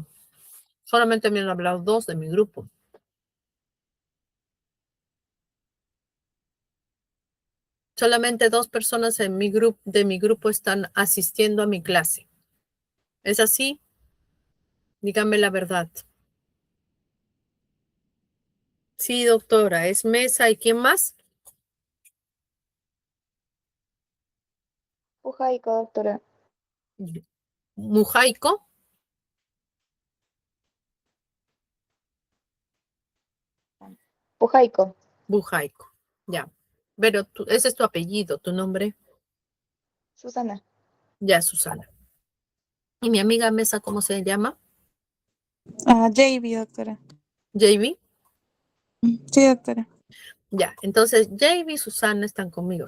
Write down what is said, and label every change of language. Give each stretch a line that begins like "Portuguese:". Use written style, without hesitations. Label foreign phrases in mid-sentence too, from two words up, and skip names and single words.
Spanish: Solamente me han hablado 2 de mi grupo. Solamente 2 personas de mi grupo están asistiendo a mi clase. ¿Es así? Díganme la verdad. Sí, doctora, es Mesa. ¿Y quién más? Pujaico, doctora. Mujaico. Pujaico. Bujaico. Ya. Pero ese es tu apellido, tu nombre. Susana. Ya, Susana. ¿Y mi amiga Mesa, cómo se llama? JB, doctora. JB. Sí, doctora. Ya, entonces JB y Susana están conmigo.